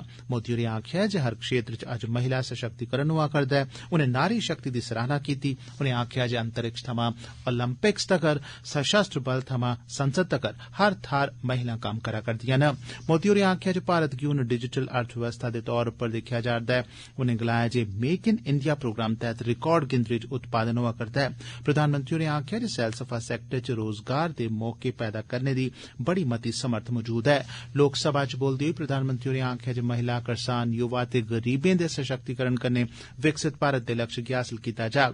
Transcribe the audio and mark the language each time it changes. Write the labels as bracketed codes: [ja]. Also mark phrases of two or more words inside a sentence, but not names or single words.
[doi] मोदी होरें आखेआ जे हर क्षेत्र च अज्ज महिला सशक्तिकरण होआ करदा ऐ। उनें नारी शक्ति दी सराहना कीती। उनें आखेआ जे अंतरिक्ष थमां ओलंपिक्स तगर, सशस्त्र बल थमां संसद तगर हर थाह्र महिलां कम्म करा करदियां न। मोदी होरें आखेआ जे भारत गी हून डिजिटल अर्थव्यवस्था दे तौर उप्पर दिक्खेआ जा'रदा ऐ। उनें गलाया जे मेक इन इंडिया प्रोग्राम तैह्त रिकार्ड गिनतरी च उत्पादन होआ करदा ऐ। प्रधानमंत्री होरें आखेआ जे सैलसफा सैक्टर च रोजगार दे मौके पैदा करने दी बड़ी मती समर्थ मौजूद ऐ। लोकसभा च बोलदे होई प्रधानमंत्री होरें आखेआ जे महिला, करसान, युवा ते गरीबें दे सशक्तिकरण कन्नै विकसित भारत दे लक्ष्य गी हासल कीता जाग।